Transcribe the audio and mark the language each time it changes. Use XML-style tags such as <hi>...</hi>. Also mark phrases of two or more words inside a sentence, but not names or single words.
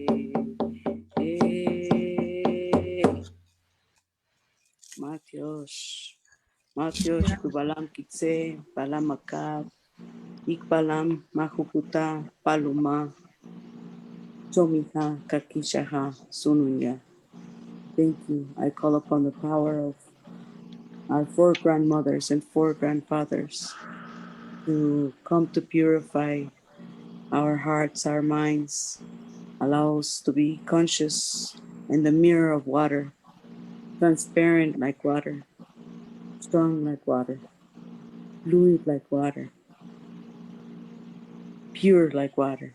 <quc>Maltios, maltios kubalam kitse, balamakab. Ikbalam, Mahukuta, Paluma, Chomiha, Kakishaha, Sununya.</quc> <en>Thank you. I call upon the power of our 4 grandmothers and 4 grandfathers to come to purify our hearts, our minds, allow us to be conscious in the mirror of water, transparent like water, strong like water, fluid like water, pure like water.</en>